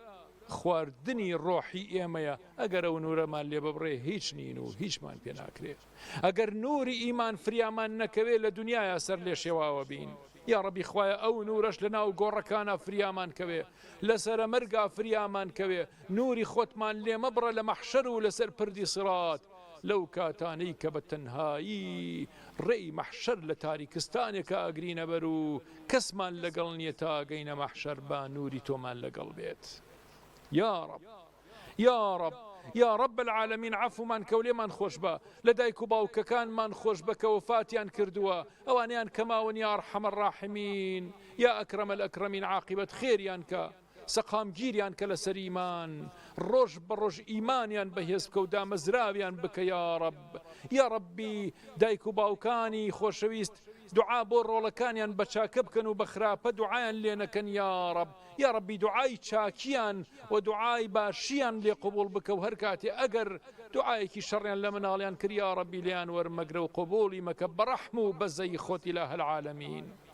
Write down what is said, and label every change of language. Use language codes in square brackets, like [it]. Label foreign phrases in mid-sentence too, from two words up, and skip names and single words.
[ckb] خواردنی ڕۆحی ئێمەیە ئەگەر ئەو نورەمان لێ ببڕێ هیچ نین و هیچمان پێ ناکرێت ئەگەر نوری ئیمان فریامان نەکەوێت لە دنیاە سەر لێ شێواوە بین [ar] یا ڕەبی [ckb] خوایە ئەو نورەش لە ناو گۆڕەکانە فریامان کەوێ لەسرە مەرگا فریامان کەوێ نوری خۆتمان لێ مەبڕە لە مەحشەر و لەسەر پردی سڕات لەو کاتانەی کە بە تەنهایی ڕێی مەحشەر لە تاریکستانێکە ئەگرینە بەر و کەسمان لەگەڵ نییە تا گەینە مەحشەر با نوری تۆمان لەگەڵ بێت [ar] یا رب یا رب یا رب العالمین [ckb] عفومان کەولێمان خۆش بە لە دایک و باوکەکانمان خۆش بە کە وفاتیان کردووە ئەوانیان کەماون [ar] یا ئەرحەمە الراحمین یا ئەکرەمە الئەکرەمین [ckb] عاقبەت خێریان کە سەقامگیریان کە لەسەر ئیمان ڕۆژ بە ڕۆژ ئیمانیان بەهێز بکە و دامەزراویان بکە [ar] یا رب یا ربی [ckb] دایک و باوکانی خۆشەویست دوعا بۆ ڕۆڵەکانیان بە چاکە بکەن و بە خراپە دوعایان لێ نەکەن [ar] یا رب یا ربی [ckb] دوعای چاکیان و دوعای باشیان لێ قبول بکە و هەر کاتێ ئەگەر دوعایەکی شەڕیان لە مناڵیان کرد یا ربی لیان وەرمەگرە و قبولی مەکە بەڕەحم و بەزەی خۆت [ar] إله العالمین